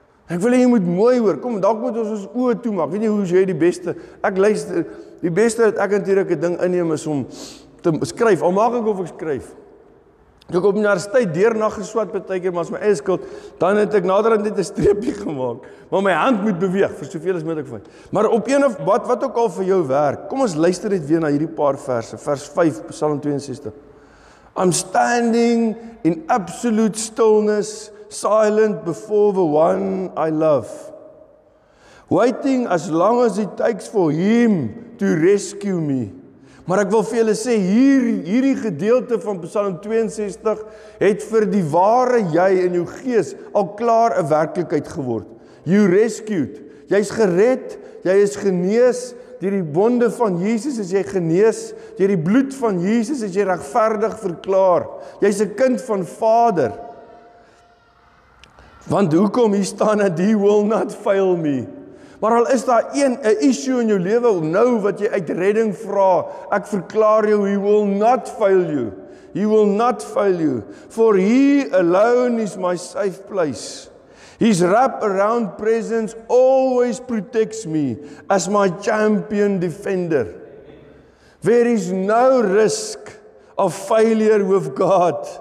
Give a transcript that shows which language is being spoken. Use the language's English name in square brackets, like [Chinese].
[Afrikaans] Ek wil jy moet mooi hoor. Kom, dalk moet ons oë toemaak. Weet jy hoe jy die beste? Ek luister, die beste dat ek natuurlik 'n ding inneem is om te skryf. Al maak ek of ek skryf. Ek op universiteit deurnag geswat partykeer, maar as my eie skuld, dan het ek naderhand net 'n streepie gemaak. Maar my hand moet beweeg vir soveel as moontlik van. Maar op een of wat ook al vir jou werk. Kom ons luister net weer na hierdie paar verse. Vers 5, Psalm 62. [English] I'm standing in absolute stillness, silent before the one I love, waiting as long as it takes for him to rescue me. [Afrikaans] Maar ek wil vir julle sê, hierdie gedeelte van Psalm 62 het vir die ware jy in jou gees al klaar 'n werklikheid geword. [English] You rescued. [Afrikaans] Jy's gered, jy is genees, deur die wonde van Jesus is jy genees, deur die bloed van Jesus is jy regverdig verklaar. Jy's 'n kind van Vader. Want hoekom hier staan dat [English] he will not fail me. [Afrikaans] Maar al is daar 'n issue in jou lewe nou wat jy uit redding vra, ek verklaar jou, [English] he will not fail you. He will not fail you. For he alone is my safe place. His wrap-around presence always protects me as my champion defender. There is no risk of failure with God.